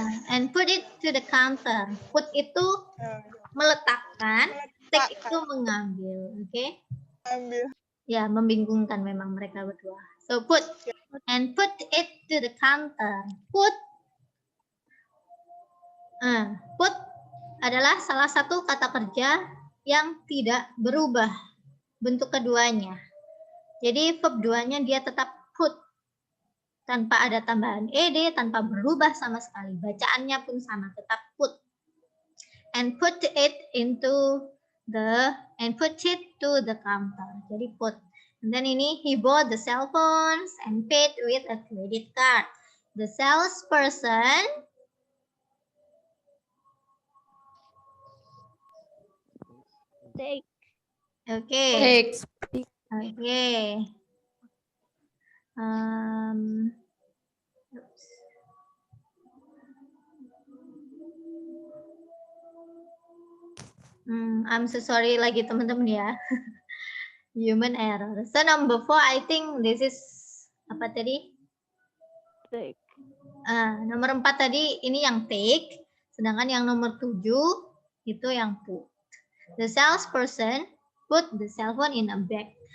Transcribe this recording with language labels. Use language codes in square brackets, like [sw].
[en] And put it to the counter. [id] Put itu meletakkan. Take itu mengambil. Oke. Ambil. Ya, membingungkan memang mereka berdua. [en] So put. And put it to the counter. [id] Put adalah salah satu kata kerja yang tidak berubah bentuk keduanya. Jadi verb 2-nya dia tetap put. Tanpa ada tambahan ed, tanpa berubah sama sekali. Bacaannya pun sama, tetap put. [en] And put it to the counter. [id] Jadi put. Dan ini [en] he bought the cell phones and paid with a credit card. The salesperson Take. okay. Take. Okay. Oops. I'm so sorry [id] lagi teman-teman ya. [en] Human error. So number 4, I think this is [id] apa tadi? [en] Take. [id] Nomor 4 tadi ini yang take, sedangkan yang nomor 7 itu yang put. [en] The salesperson put the cell phone in a bag.